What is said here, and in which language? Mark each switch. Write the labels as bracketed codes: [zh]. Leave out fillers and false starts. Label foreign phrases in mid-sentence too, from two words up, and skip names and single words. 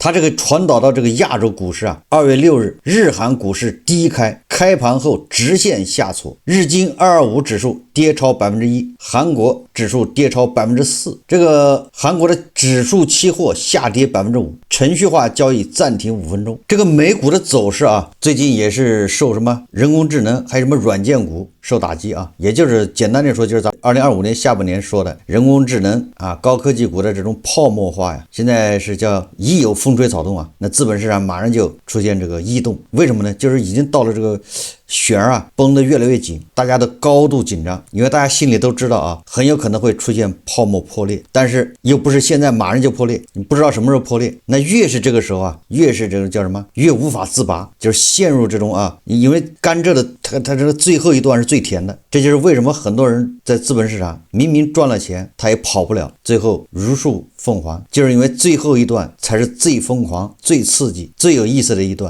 [zh] 它這個傳導到這個亞洲股市啊，2月6日，日韓股市低開，開盤後直線下挫，日經225指數跌超 1%， 韓國指數跌超 4%， 這個韓國的指數期貨下跌 5%， 程序化交易暫停5分鐘。這個美股的走勢啊，最近也是受什麼人工智能還有什麼軟件股受打擊啊，也就是簡單的說，就是在2025年下半年說的人工智能啊，高科技股的這種泡沫化呀，现在是叫一有風吹草動啊，那資本市場馬上就出現這個異動。為什麼呢？就是已經到了這個弦啊繃得越來越緊，大家都高度緊張，因為大家心裡都知道啊，很有可能會出現泡沫破裂，但是又不是現在馬上就破裂，你不知道什麼時候破裂。那越是這個時候啊，越是這個叫什麼，越無法自拔，就是陷入這種啊，因為甘蔗的它這個最後一段是最甜的，這就是為什麼很多人在資本市場明明賺了錢，他也跑不了，最後如數鳳還，就是因為最後一段才是最瘋狂、最刺激、最有意思的一段。